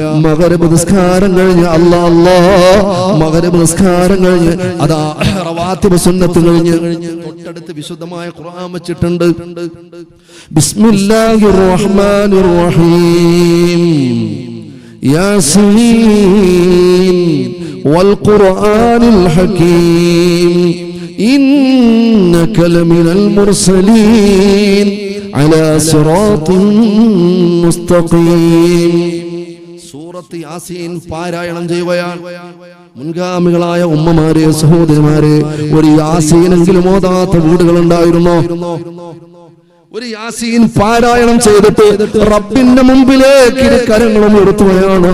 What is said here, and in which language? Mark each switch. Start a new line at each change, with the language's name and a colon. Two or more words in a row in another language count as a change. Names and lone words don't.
Malayalam: മഗ്‌രിബ് നിസ്കാരം കഴിഞ്ഞ് മഗ്‌രിബ് നിസ്കാരം കഴിഞ്ഞ് അതാ റവാത്തിബ് സുന്നത്ത് കഴിഞ്ഞ് തൊട്ടടുത്ത് വിശുദ്ധമായ ഖുർആൻ വെച്ചിട്ടുണ്ട്.
Arabic: بسم الله الرحمن الرحيم. يس والقرآن الحكيم إنك لمن المرسلين على صراط مستقيم.
Malayalam: സൂറത്ത് യാസീൻ പാരായണം ചെയ്യുകയാണ്. മുൻഗാമികളായ ഉമ്മമാരെ, സഹോദരിമാരെ, ഒരു യാസീനെങ്കിലും ഓതാത്ത വീടുകളുണ്ടായിരുന്നോ? ഒരു യാസീൻ പാരായണം ചെയ്തിട്ട് റബ്ബിന്റെ മുമ്പിലേക്ക് കരങ്ങളും ഉയർത്തുകയാണ്.